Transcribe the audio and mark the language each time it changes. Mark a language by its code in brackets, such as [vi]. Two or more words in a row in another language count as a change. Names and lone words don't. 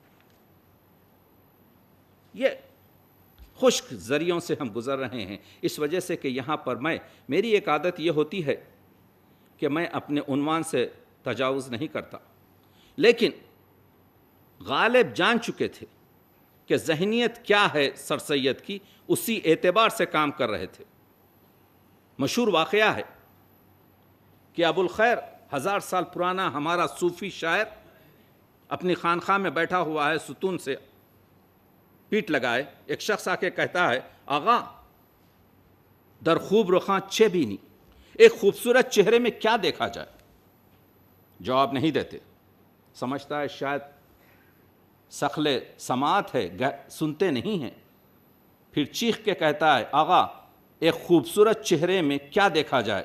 [ur] یہ خشک ذریعوں سے ہم گزر رہے ہیں، اس وجہ سے کہ یہاں پر میری ایک عادت یہ ہوتی ہے کہ میں اپنے عنوان سے تجاوز نہیں کرتا، لیکن غالب جان چکے تھے کہ ذہنیت کیا ہے سر سید کی، اسی اعتبار سے کام کر رہے تھے. مشہور واقعہ ہے کہ ابو الخیر 1000 سال پرانا ہمارا صوفی شاعر اپنی خانقاہ میں بیٹھا ہوا ہے، ستون سے پیٹ لگائے. ایک شخص آ کے کہتا ہے، [fa] آغا در خوب رخاں چھ بینی، [ur] ایک خوبصورت چہرے میں کیا دیکھا جائے؟ جواب نہیں دیتے. سمجھتا ہے شاید سخل سماعت ہے، سنتے نہیں ہیں. پھر چیخ کے کہتا ہے، آغا ایک خوبصورت چہرے میں کیا دیکھا جائے؟